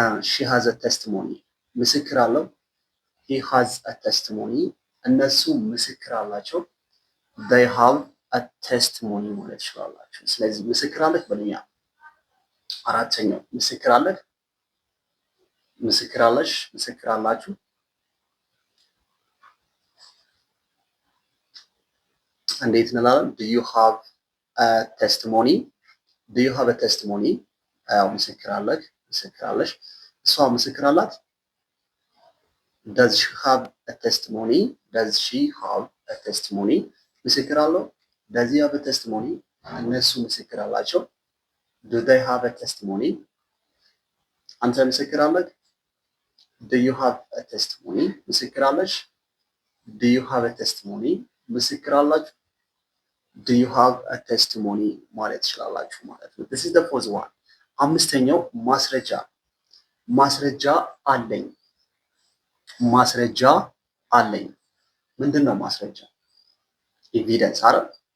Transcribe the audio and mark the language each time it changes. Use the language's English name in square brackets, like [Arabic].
[Amharic] ሺ ሃዝ አ ቴስቲሞኒ። ምስክር አለው [English] he has a testimony። [Amharic] እነሱ ምስክር አላቸው [English] they have a testimony [Amharic] ማለት ይችላላችሁ። ስለዚህ ምስክር አለህ በሉኛ። አራተኛው ምስክር አለህ፣ ምስክር አለሽ፣ ምስክር አላችሁ። እንዴት እንላለን? [English] do you have a testimony? do you have a testimony? [Amharic] አዎ ምስክር አለህ፣ ምስክር አለሽ። እሷ ምስክር አላት [English] does she have a testimony? does she have a testimony? [Amharic] ምስክር አለው [English] does he have a testimony? [Amharic] እነሱ ምስክር አላቸው [English] do they have a testimony? [Amharic] አንተ ምስክር አለህ [English] do you have a testimony? [Amharic] ምስክር አለሽ [English] do you have a testimony? [Amharic] ምስክር አላችሁ [English] do you have a testimony [Amharic] ማለት ትችላላችሁ ማለት ነው። [English] this is the fourth one። [Amharic] አምስተኛው ማስረጃ። ማስረጃ አለኝ። ማስረጃ አለኝ። ምንድን ነው ማስረጃ? ኤቪደንስ አይደል?